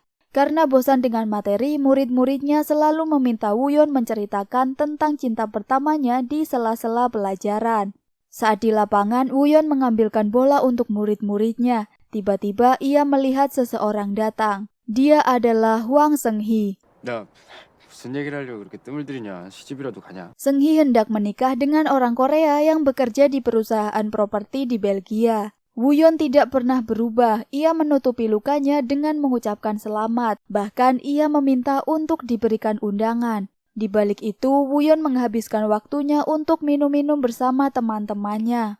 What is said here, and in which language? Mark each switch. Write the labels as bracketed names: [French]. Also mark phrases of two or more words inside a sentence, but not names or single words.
[Indonesian] Karena bosan dengan materi, murid-muridnya selalu meminta Wooyeon menceritakan tentang cinta pertamanya di sela-sela pelajaran. Saat di lapangan, Wooyeon mengambilkan bola untuk murid-muridnya. Tiba-tiba ia melihat seseorang datang. Dia adalah Hwang Seung-hee. [Korean] 야, 무슨 얘기를 하려고 그렇게 뜸을 들이냐? 시집이라도 가냐? [Indonesian] Seung-hee hendak menikah dengan orang Korea yang bekerja di perusahaan properti di Belgia. Wooyeon tidak pernah berubah. Ia menutupi lukanya dengan mengucapkan selamat. Bahkan ia meminta untuk diberikan undangan. Di balik itu, Wooyeon menghabiskan waktunya untuk minum-minum bersama teman-temannya.